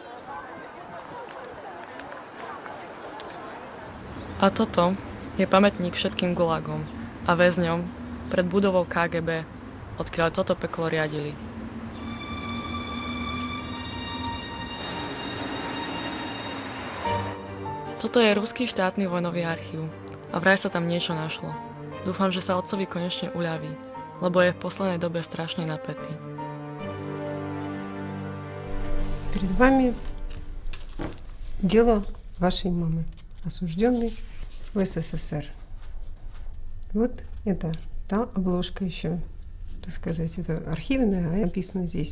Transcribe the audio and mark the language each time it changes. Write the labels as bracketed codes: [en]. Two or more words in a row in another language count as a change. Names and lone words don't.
[sk] A toto je pamätník všetkým gulagom a väzňom pred budovou KGB, odkiaľ toto peklo riadili. Toto je ruský štátny vojnový archív a vraj sa tam niečo našlo. Dúfam, že sa otcovi konečne uľaví, lebo je v poslednej dobe strašne napätý. [ru] Перед вами дело вашей мамы, осужденной в СССР. Вот это та обложка еще так сказать, это архивное, а написано здесь.